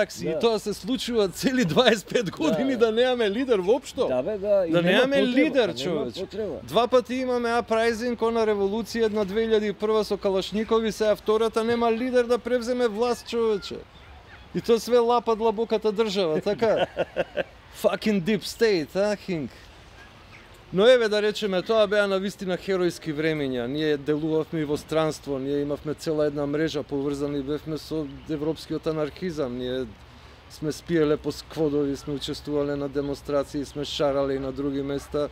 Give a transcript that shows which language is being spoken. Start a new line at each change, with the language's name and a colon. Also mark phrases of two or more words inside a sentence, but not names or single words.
Macedonian: И тоа се случува цели 25 години да немаме лидер воопшто. Да бе, да. Да немаме лидер, нема човече. потреба. Два пати имаме апрайзинг, она револуција, една 2001 со Калашникови, сега втората нема лидер да превземе власт, човече. И тоа све лапа длабоката држава, така?
English: Fucking deep state, Хинг?
Macedonian: Но еве да речеме, тоа беа навистина херојски времења. Ние делувавме и во странство, ние имавме цела една мрежа, поврзани бевме со европскиот анархизам. Ние сме спиеле по скводови, сме учествувале на демонстрации, сме шарале и на други места.